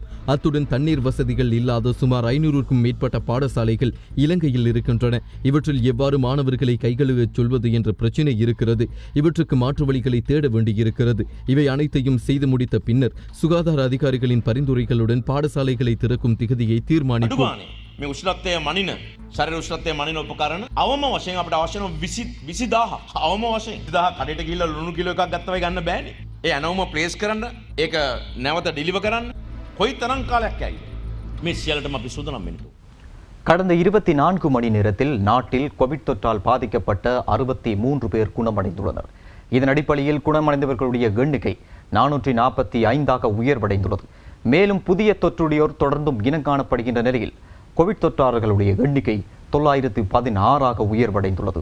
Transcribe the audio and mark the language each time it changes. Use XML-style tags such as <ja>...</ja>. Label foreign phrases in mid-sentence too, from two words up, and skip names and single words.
<ta>அத்துடன் தண்ணீர் வசதிகள் இல்லாத சுமார் 500க்கும் மேற்பட்ட பாடசாலைகள் இலங்கையில் இருக்கின்றன. இவற்றில் எவ்வாறு மாணவர்களை கைகழுவ சொல்வது என்ற பிரச்சினை இருக்கிறது. இவற்றுக்கு மாற்று வழிகளை தேட வேண்டியிருக்கிறது. இவை அனைத்தையும் செய்து முடித்த பின்னர் சுகாதார அதிகாரிகளின் பரிந்துரைகளுடன் பாடசாலைகளை திறக்கும் திகதியை தீர்மானிப்போம்.</ta> <si>මේ උෂ්ණත්වය මනින ශරීර උෂ්ණත්වය මනින උපකරණ අවම වශයෙන් අපිට අවශ්‍ය වෙන 20000 අවම වශයෙන් 20000 කඩේට ගිහිල්ලා ලුණු කිලෝ එකක් ගත්තා වගේ ගන්න බෑනේ. ඒ අනවම ප්ලේස් කරන්න ඒක නැවත ඩෙලිවර් කරන්න කොයි තරම් කාලයක් ඇයි මේ සියල්ලටම අපි සූදානම් වෙන්න.</si> <ta>கடந்த 24 மணி நேரத்தில் நாட்டில் கோவிட் தொற்றால் பாதிக்கப்பட்ட 63 பேர் குணமடைந்துள்ளனர். இதன் அடிப்படையில் குணமடைந்தவர்களுடைய எண்ணிக்கை 445ஆக உயர்வடைந்துள்ளது. மேலும் புதிய தொற்றுடையோர் தொடர்ந்தும் இனம் காணப்படுகின்ற நிலையில் கோவிட் தொற்றாளர்களுடைய எண்ணிக்கை 916ஆக உயர்வடைந்துள்ளது.</ta>